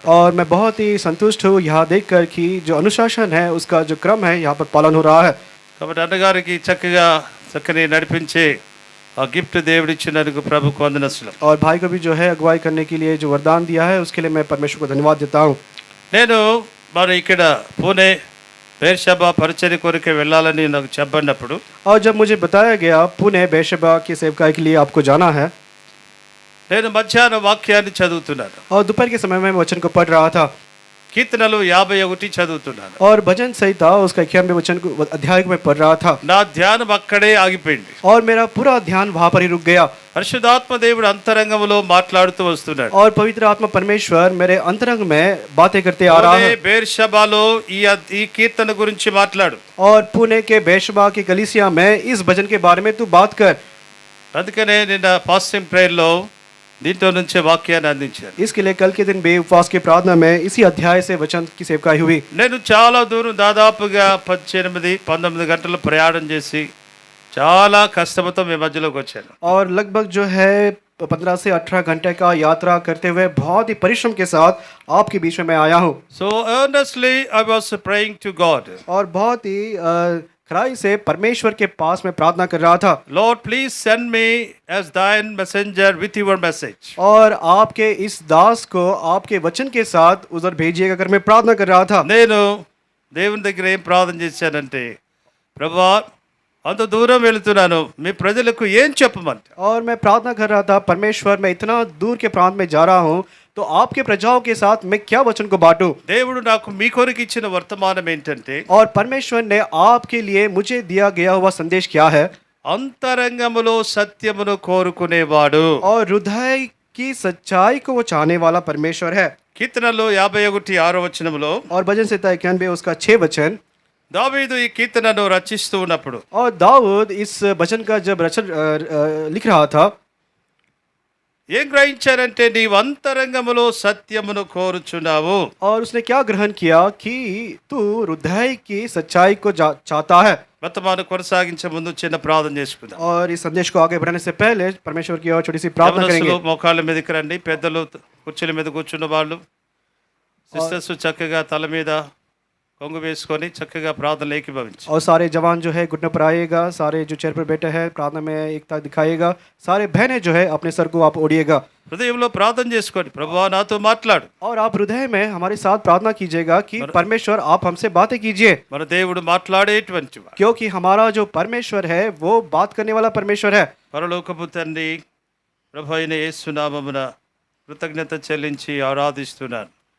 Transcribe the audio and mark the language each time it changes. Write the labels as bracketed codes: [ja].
[hi] और मैं बहुत ही संतुष्ट हूँ यहाँ देखकर कि जो अनुशासन है उसका जो क्रम है यहाँ पर पालन हो रहा है। [te] కాబట్టి అన్నగారికి చక్కని నడిపించే ఆ గిఫ్ట్ దేవుడిచ్చినందుకు ప్రభుకు వందనములు. [hi] और भाई को भी जो है अगुवाई करने के लिए जो वरदान दिया है उसके लिए मैं परमेश्वर को धन्यवाद देता हूँ। [te] నేను మరి ఇక్కడ పూణే బేర్షబా పరిచర్య కొరకు వెళ్ళాలని నాకు చెప్పినప్పుడు [hi] और जब मुझे बताया गया पुणे बेशबा की सेवकाई के लिए आपको जाना है [te] నేను మధ్యాహ్న వాక్యాన్ని చదువుతున్నాను. [hi] और दोपहर के समय में वचन को पढ़ रहा था [te] కీర్తనలు 51 చదువుతున్నాను. [hi] और भजन संहिता उसका 91 वचन को अध्याय में पढ़ रहा था [te] నా ధ్యానం అక్కడే ఆగిపోయింది. [hi] और मेरा पूरा ध्यान वहाँ पर ही रुक गया। [te] పరిశుద్ధాత్మ దేవుడు అంతరంగములో మాట్లాడుతూ వస్తున్నాడు. [hi] और पवित्र आत्मा परमेश्वर मेरे अंतरंग में बातें करते आ रहा है। [te] బేర్షబాలో ఈ కీర్తన గురించి మాట్లాడు. [hi] और पुणे के बेशबा की कलीसिया में इस भजन के बारे में तू बात कर। [te] అందుకనే నిన్న ఫాస్టింగ్ ప్రేయర్లో దీంట్లో నుంచే వాక్యాన్ని అందించాను. [hi] इसके लिए कल के दिन बे उपवास की प्रार्थना में इसी अध्याय से वचन की सेवकाई हुई। [te] నేను చాలా దూరం దాదాపుగా 18-19 గంటలు ప్రయాణం చేసి చాలా కష్టంతో మీ మధ్యలోకి వచ్చాను. [hi] और लगभग जो है 15 से 18 घंटे का यात्रा करते हुए बहुत ही परिश्रम के साथ आपके बीच में मैं आया हूँ। [en] So earnestly I was praying to God. [hi] और बहुत ही खराई से परमेश्वर के पास में प्रार्थना कर रहा था। [en] Lord, please send me as thine messenger with your message. [hi] और आपके इस दास को आपके वचन के साथ उधर भेजिएगा कर मैं प्रार्थना कर रहा था। [te] నేను దేవుని దగ్గర ఏం ప్రార్థన చేశానంటే, ప్రభువా అంత దూరం వెళ్తున్నాను, మీ ప్రజలకు ఏం చెప్పమంటే. [hi] और मैं प्रार्थना कर रहा था परमेश्वर मैं इतना दूर के प्रांत में जा रहा हूँ तो आपके प्रजाओं के साथ मैं क्या वचन को बांटूं। [te] దేవుడు నాకు మీ కొరకు ఇచ్చిన వర్తమానం ఏంటంటే, [hi] और परमेश्वर ने आपके लिए मुझे दिया गया हुआ संदेश क्या है। [te] అంతరంగములో సత్యమును కోరుకునేవాడు. [hi] और हृदय की सच्चाई को वो चाहने वाला परमेश्वर है। [te] కీర్తనలు 51 వచనములో [hi] और भजन संहिता 91 उसका 6 वचन। [te] దావీదు ఈ కీర్తనను రచిస్తూ ఉన్నప్పుడు [hi] और दाऊद इस भजन का जब रचन लिख रहा था [te] ఏం గ్రహించారంటే, నీవు అంతరంగములో సత్యమును కోరుచున్నావు. [hi] और उसने क्या ग्रहण किया कि तू हृदय की सच्चाई को चाहता है। [te] వర్తమానం కొనసాగించే ముందు చిన్న ప్రార్థన చేసుకుందాం. [hi] और इस संदेश को आगे बढ़ाने से पहले परमेश्वर की ओर छोटी सी प्रार्थना करेंगे। [te] యవనస్తులు మోకాళ్ళ మీదకి రండి, పెద్దలు కుర్చీల మీద కూర్చున్న వాళ్ళు, సిస్టర్స్ చక్కగా తల మీద కొంగు వేసుకొని చక్కగా ప్రార్థనలు ఏకీభవించు. [hi] और सारे जवान जो है घुटने पर आइएगा, सारे जो चेयर पर बैठे हैं प्रार्थना में एकता दिखाइएगा, सारे बहनें जो है अपने सर को आप ओढ़िएगा [te] హృదయంలో ప్రార్థన చేసుకోండి, ప్రభువా నాతో మాట్లాడు. [hi] और आप हृदय में हमारे साथ प्रार्थना कीजिएगा कि परमेश्वर आप हमसे बातें कीजिए, [te] మన దేవుడు మాట్లాడేటువంటి వాడు. [hi] क्योंकि हमारा जो परमेश्वर है वो बात करने वाला परमेश्वर है। [te] పరలోకపు తండ్రి, ప్రభు అయిన యేసు నామమున కృతజ్ఞత చెల్లించి ఆరాధిస్తున్నాను.